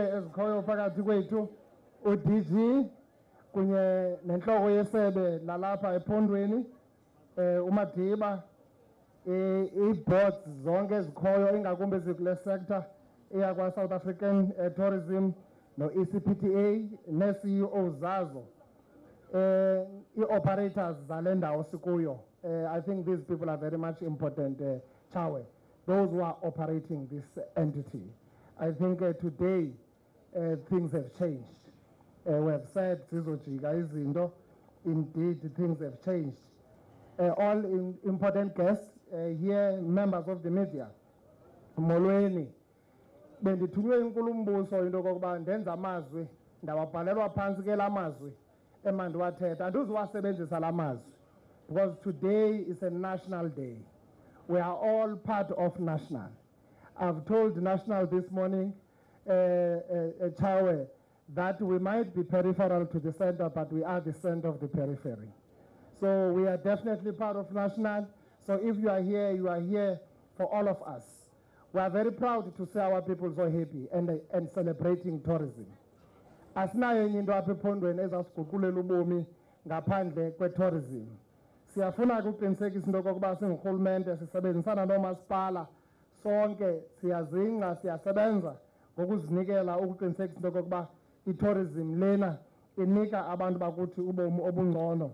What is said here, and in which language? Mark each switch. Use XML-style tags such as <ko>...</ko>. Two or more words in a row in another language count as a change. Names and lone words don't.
<xh>ezikhoyo phakathi kwethu uDG kunye nenhloko yesebe lalapha ephondweni uMadiba ii-boards zonke ezikhoyo ingakumbi ezikule sector eyakwa-South African Tourism no-ECPTA nee-CEO zazo ii-operators zale ndawo sikuyo.</xh> <en>I think these people are very much important, Chawe, those who are operating this entity. I think today things have changed. We have said, indeed things have changed. All important guests here, members of the media,</en> <xh>molweni, bendithunywe inkulumbuso into kokuba ndenza amazwi ndawabhalelwa phantsi ke la mazwi emandiwathetha andizuwasebenzisa la mazwi</xh> <en>because today is a national day.</en> <xh>We are all part of national. I've told national this morning, Chawe, that we might be peripheral to the center, but we are the center of the periphery. So we are definitely part of national. So if you are here for all of us.</xh> <en>We are very proud to see our people so happy and celebrating tourism.</en> <xh>Asinayo enye into apha ephondweni ezasiguqulela ubomi ngaphandle kwe-tourism. Siyafuna ukuqinisekisa into yokokuba singurhulumente sisebenzisana noomasipala sonke siyazingca siyasebenza ngokuzinikela ukuqinisekisa into yokokuba i-tourism lena inika abantu bakuthi ubomi obungcono.</xh>